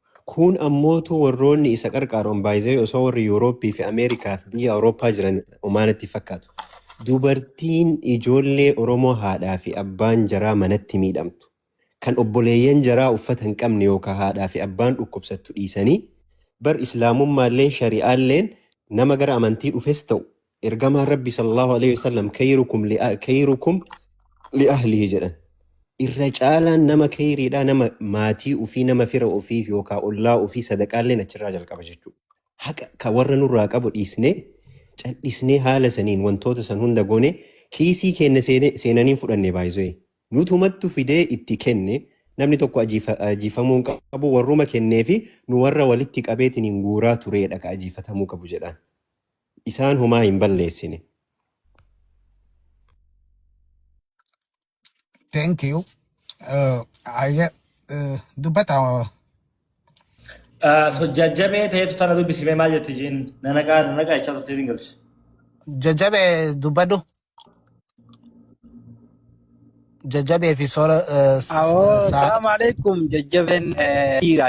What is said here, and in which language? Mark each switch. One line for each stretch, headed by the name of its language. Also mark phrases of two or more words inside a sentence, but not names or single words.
Oromo: Kun ammootu warroonni isa qarqaaroon baay'ee osoo warri Yurooppii fi Ameerikaa fi biyya Awurooppaa jiran umaanatti fakkaatu. Dubartiin ijoollee Oromoo haadhaa fi abbaan jaraa manatti miidhamtu. Kan obboleeyyan jaraa uffata hin qabne yookaan haadhaa fi abbaan dhukkubsattu dhiisanii bar islaamummaalleen shari'aalleen nama gara amantii dhufes ta'u ergamaan rabbi
Arabic: صلى الله عليه وسلم خيركم لأهله
Oromo: jedhan irra caalaan nama khayriidha nama maatii ufii nama fira ufii yookaan ollaa ufii sadaqaalleen achirraa jalqaba jechuudha. Haqa ka warra nurraa qabu dhiisnee callisnee haala saniin wantoota san hunda goone kiisii keenya seenanii fudhanne baay'ee nutumattu fidee itti kenne. Namni tokko ajiifamuu qabu warruma kennee fi nu warra walitti qabeetiin hin guuraa tureedha ka ajiifatamuu qabu jedhaan. Isaan humaa hin balleessine.
English: Thank you.
Oromo: Dubbata. Jajjabee ta'etu tana dubbisimee maal jetti jiin nanaqaa ichaa turtee hin galche. Jajjabee dubbadhu. Jajjabee fi soora.
Arabic: السلام عليكم
Oromo: jajjabeen dhiira.